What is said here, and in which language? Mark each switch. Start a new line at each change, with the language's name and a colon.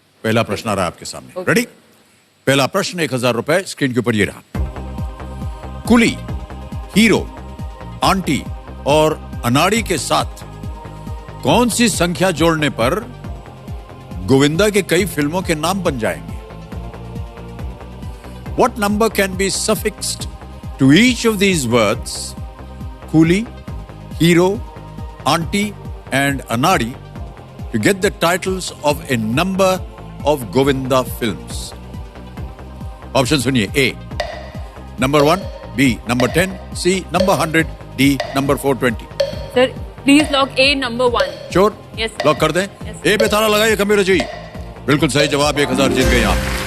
Hindi: पहला प्रश्न आ रहा है आपके सामने। रेडी? पहला प्रश्न 1000 रुपए स्क्रीन के ऊपर ये रहा। कुली, हीरो, आंटी और अनाड़ी के साथ कौन सी संख्या जोड़ने पर गोविंदा के कई फिल्मों के नाम बन जाएंगे?
English: What number can be suffixed to each of these words, Coolie, Hero, Auntie and Anadi, to get the titles of a number of Govinda films?
Hindi: Option सुनिए।
English: A, number 1, B, number 10, C, number 100, D, number 420.
Hindi: Sir please lock A number 1। Sure?
English: Yes.
Hindi: Lock कर दें। A पे ताला लगाइए computer जी। बिल्कुल सही जवाब, 1000 जीत गए आप।